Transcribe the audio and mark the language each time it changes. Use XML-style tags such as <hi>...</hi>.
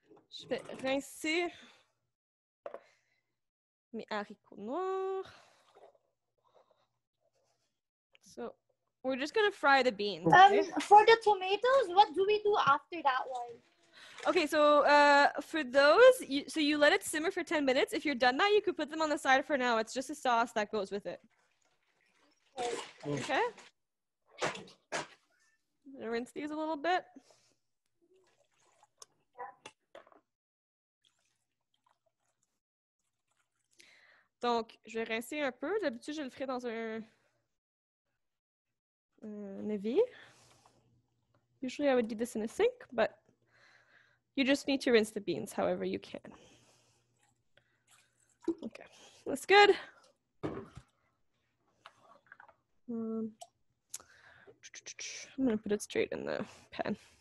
<fr>Je vais rincer mes haricots noirs.</fr> <en>So we're just gonna fry the beans. Okay? For the tomatoes, what do we do after that one? Okay, so for those, you let it simmer for 10 minutes. If you're done that, you could put them on the side for now. It's just a sauce that goes with it. Okay. I'm gonna rinse these a little bit.</en> <fr>Donc, je vais rincer un peu. D'habitude, je le ferai dans un évier.</fr> <en>Usually, I would do this in a sink, but you just need to rinse the beans however you can. Okay, that's good. I'm gonna put it straight in the pan.</en>